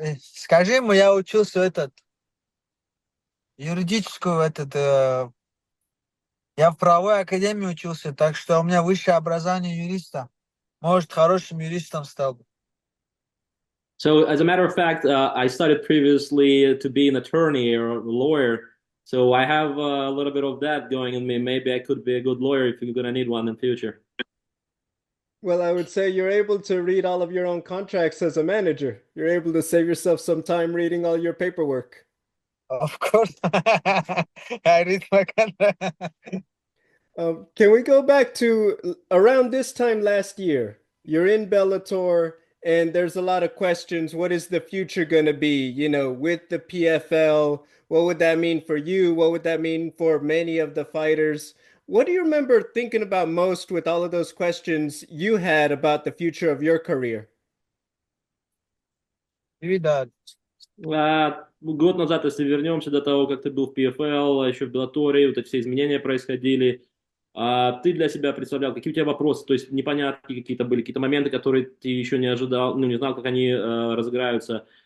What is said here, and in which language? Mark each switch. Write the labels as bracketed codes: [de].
[ru] Скажи ему, я учился юридическую я в правовой академии учился, так что у меня высшее образование юриста. Может, хорошим юристом стал бы. [en] So, as a matter of fact, I studied previously to be an attorney or a lawyer. So, I have a little bit of that going in me. Maybe I could be a good lawyer if you're going to need one in the future. Well, I would say you're able to read all of your own contracts as a manager. You're able to save yourself some time reading all your paperwork. Of course. I read my contract. Can we go back to around this time last year? You're in Bellator, and there's a lot of questions. What is the future going to be? With the PFL, what would that mean for you? What would that mean for many of the fighters? What do you remember thinking about most with all of those questions you had about the future of your career? [ru] Видать. Год назад, если вернемся до того, как ты был в PFL, а еще в Беллаторе, вот эти все изменения происходили, ты для себя представлял, какие у тебя вопросы, то есть непонятки какие-то были, какие-то моменты, которые ты еще не ожидал, ну, не знал, как они разыграются.